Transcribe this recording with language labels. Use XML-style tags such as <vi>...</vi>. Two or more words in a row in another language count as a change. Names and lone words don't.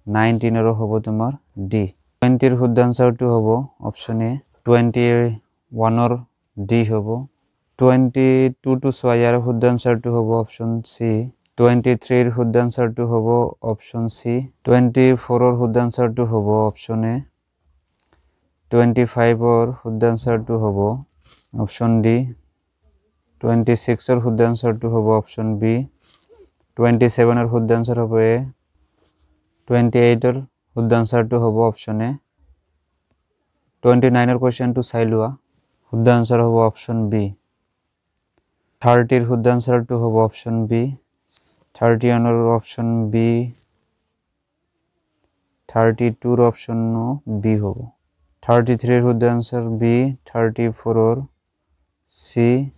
<as>এর হবো তোমার ডি 20 এর শুদ্ধ আনসারটো হবো অপশন এ 21 এর ডি হবো 22 টু 6 এর শুদ্ধ আনসারটো হবো অপশন সি 23 এর শুদ্ধ আনসারটো হবো অপশন সি 24 এর শুদ্ধ আনসারটো হবো অপশন এ 25 এর শুদ্ধ আনসারটো হবো অপশন ডি 26 এর শুদ্ধ আনসারটো হবো অপশন বি 27 এর শুদ্ধ আনসার হবে এ 28 এর শুদ্ধ আনসারটো হবে অপশন এ 29 এর কোশ্চেনটো চাই লোৱা শুদ্ধ আনসার হবে অপশন বি 30 এর শুদ্ধ আনসারটো হবে অপশন বি 31 এর অপশন বি 32 এর অপশন বি হবে 33 এর শুদ্ধ আনসার বি 34 এর সি</as>